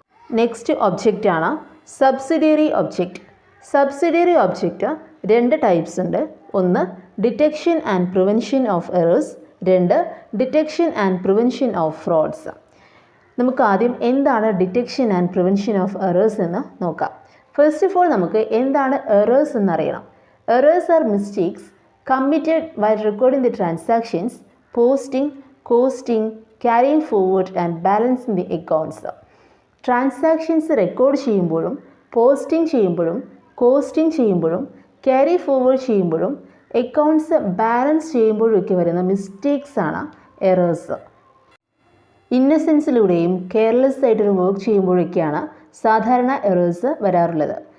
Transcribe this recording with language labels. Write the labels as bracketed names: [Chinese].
[Malayalam] Next ഒബ്ജക്റ്റാണ് subsidiary object. Subsidiary object രണ്ട് types ഉണ്ട്. ഒന്ന് detection and prevention of errors, രണ്ട് detection and prevention of fruits. നമുക്ക് ആദ്യം എന്താണ് detection and prevention of errors എന്ന് നോക്കാം. ഫസ്റ്റ് ഓഫ് ഓൾ നമുക്ക് എന്താണ് errors എന്നറിയണം. [English] Errors are mistakes committed while recording the transactions, posting, costing, carrying forward and balancing the accounts. [Malayalam] Transactions record ചെയ്യുമ്പോഴും posting ചെയ്യുമ്പോഴും costing ചെയ്യുമ്പോഴും ക്യാരി ഫോർവേഡ് ചെയ്യുമ്പോഴും accounts balance ചെയ്യുമ്പോഴും ഒക്കെ വരുന്ന മിസ്റ്റേക്സ് ആണ് എറേഴ്സ്. ഇന്നസെൻസിലൂടെയും കെയർലെസ് ആയിട്ടൊരു വർക്ക് ചെയ്യുമ്പോഴൊക്കെയാണ് സാധാരണ എറേഴ്സ് വരാറുള്ളത്.